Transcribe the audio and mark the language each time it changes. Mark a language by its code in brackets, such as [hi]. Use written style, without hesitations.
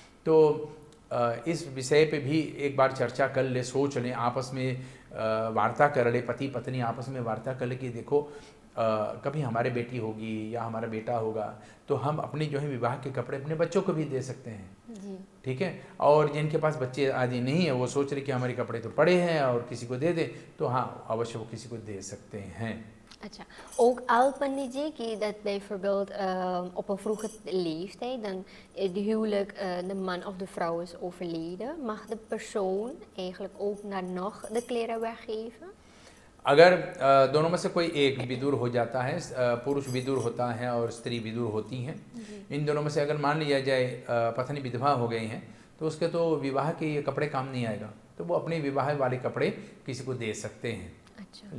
[hi] तो इस विषय पे भी एक बार चर्चा कर ले, सोच लें, आपस में वार्ता कर ले, पति पत्नी आपस में वार्ता कर ले कि देखो कभी हमारे बेटी होगी या हमारा बेटा होगा तो हम अपनी जो है विवाह के कपड़े अपने बच्चों को भी दे सकते हैं, ठीक है। और जिनके पास बच्चे आदि नहीं है वो सोच रहे कि हमारे कपड़े तो पड़े हैं और किसी को दे दे, तो हाँ अवश्य वो किसी को दे सकते हैं। [nl] अच्छा, ook al pandit ji dat bijvoorbeeld op een vroege leeftijd dan de huwelijk de man of de vrouw is overleden, mag de persoon eigenlijk ook naar nog de kleren weggeven? [hi] अगर दोनों में से कोई एक विदुर हो जाता है, पुरुष विदुर होता है और स्त्री विदुर होती हैं, इन दोनों में से अगर मान लिया जाए पत्नी विधवा हो गई हैं तो उसके तो विवाह के ये कपड़े काम नहीं आएगा, तो वो अपने विवाह वाले कपड़े किसी को दे सकते हैं। अच्छा